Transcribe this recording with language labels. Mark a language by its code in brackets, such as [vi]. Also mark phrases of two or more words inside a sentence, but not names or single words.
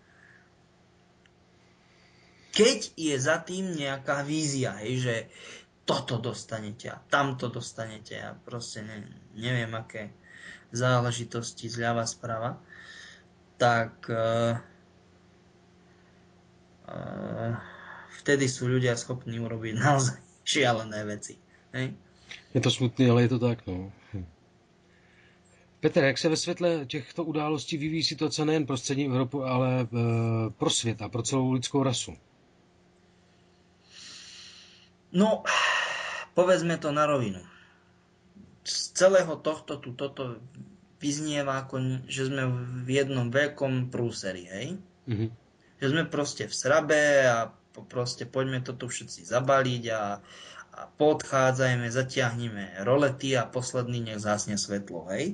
[sk] Keď je za tým nejaká vízia, hej, že toto dostanete a tamto dostanete a proste neviem aké záležitosti zľava sprava, tak vtedy sú ľudia schopní urobiť naozaj šialené veci. Hej? Je to smutné, ale je to tak, no. [cs] Petr, jak se ve světle těchto událostí vyvíjí situace nejen pro střední Evropu, ale pro svět a pro celou lidskou rasu? [sk] No, povedzme to na rovinu. Z celého toto vyznieva, ako že sme v jednom veľkom prúseri, hej? Že sme proste v srabe a proste poďme to tu všetci zabaliť a poodchádzajme, zatiahneme rolety a posledný nech zhasne svetlo, hej?